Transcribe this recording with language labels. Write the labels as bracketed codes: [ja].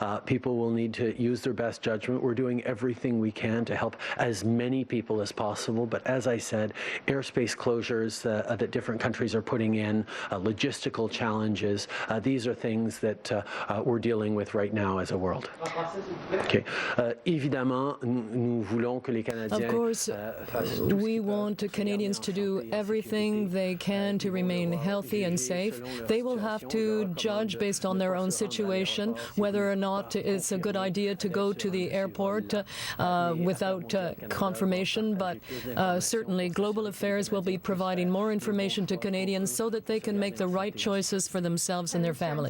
[en] People will need to use their best judgment. We're doing everything we can to help as many people as possible. But as I said, airspace closures that different countries are putting in, logistical challenges, these are things that we're dealing with right now as a world. Okay. [fr] Évidemment, nous voulons que les Canadiens. [en] Of course, we want Canadians to do everything they can to remain healthy and safe. They will have to judge based on their own situation whether or not it's a good idea to go to the airport without confirmation, but certainly Global Affairs will be providing more information to Canadians so that they can make the right choices for themselves and their family.